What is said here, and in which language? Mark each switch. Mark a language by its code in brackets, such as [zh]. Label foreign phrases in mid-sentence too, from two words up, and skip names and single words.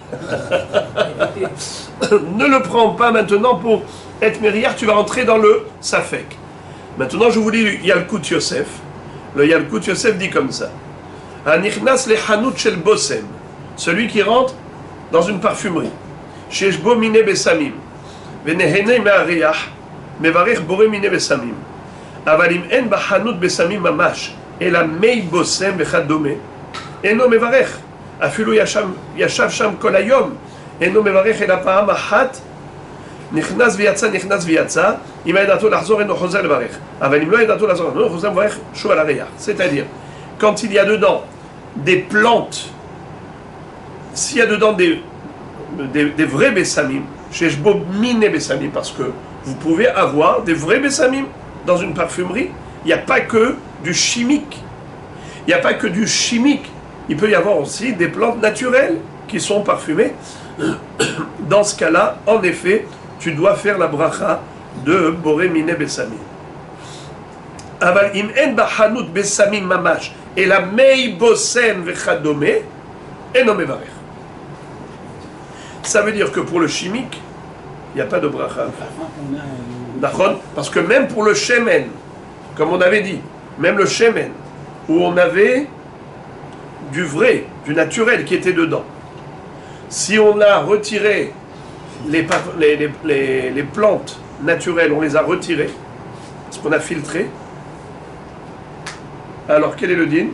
[fr] Ne le prends pas maintenant pour être mériard, tu vas rentrer dans le safek. Maintenant, je vous lis Yalkut Yosef. Le Yalkut Yosef dit comme ça. [he] הנכנס לחנות של בושם. [fr] Celui qui rentre dans une parfumerie. [he] שיש בו מיני בשמים. ונהנה מהריח. מברך בורא מיני בשמים. אבל אם אין בחנות בשמים ממש. אלא מי בושם וכדומה. אינו מברך. אפילו ישב שם כל היום. אינו מברך אלא פעם אחת. נכנס ויצא, נכנס ויצא, אם ידעתו לחזור אינו חוזר לברך. אבל אם לא ידעתו לחזור אינו חוזר לברך, שוב על הריח. [fr] C'est-à-dire, quand il y a dedans des plantes, s'il y a dedans des vrais bessamim, chez [he] שבו מיני בשמים, [fr] parce que vous pouvez avoir des vrais bessamim dans une parfumerie, il n'y a pas que du chimique. Il n'y a pas que du chimique. Il peut y avoir aussi des plantes naturelles qui sont parfumées. Dans ce cas-là, en effet, tu dois faire la bracha de [he] בורא מיני בשמים. אבל אם אין בחנות בשמים ממש אלא מי בושם וכדומה אינו מברך. [fr] Ça veut dire que pour le chimique, il n'y a pas de bracha. D'accord? Parce que même pour le shemen, comme on avait dit, même le shemen, où on avait du vrai, du naturel qui était dedans, si on a retiré les plantes naturelles, on les a retirées, parce qu'on a filtré, alors quel est le din?